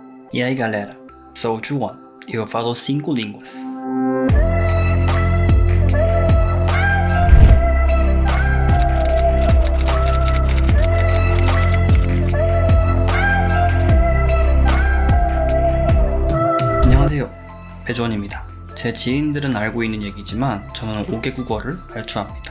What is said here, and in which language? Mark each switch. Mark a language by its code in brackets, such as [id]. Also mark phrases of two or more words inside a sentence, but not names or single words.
[pt] E aí galera, sou o Juan e eu falo 5 línguas. [ko] 안녕하세요, 배주원입니다. 제 지인들은 알고 있는 얘기지만 저는 5개국어를 발주합니다.